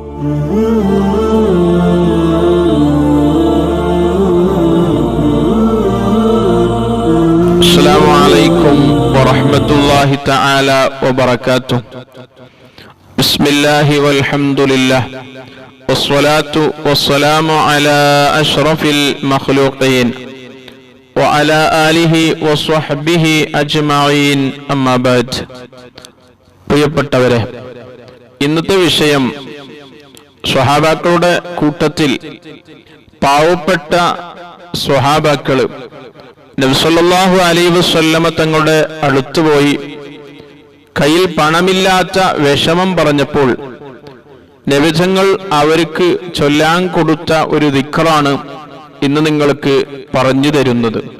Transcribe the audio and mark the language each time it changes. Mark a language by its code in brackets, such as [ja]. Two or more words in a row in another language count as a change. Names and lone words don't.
[ar] السلام عليكم ورحمة الله تعالى وبركاته. بسم الله والحمد لله والصلاة والسلام على أشرف المخلوقين وعلى آله وصحبه أجمعين أما بعد. [ml] പ്രിയപ്പെട്ടവരെ, ഇന്നത്തെ വിഷയം സ്വഹാബാക്കളുടെ കൂട്ടത്തിൽ പാവപ്പെട്ട സ്വഹാബാക്കൾ നബി [ar] صلى الله عليه وسلم [ml] തങ്ങളുടെ അടുത്തുപോയി കയ്യിൽ പണമില്ലാത്ത വിഷമം പറഞ്ഞപ്പോൾ നബിതങ്ങൾ അവർക്ക് ചൊല്ലാൻ കൊടുത്ത ഒരു ദിക്റാണ് ഇന്ന് നിങ്ങൾക്ക് പറഞ്ഞു തരുന്നത്.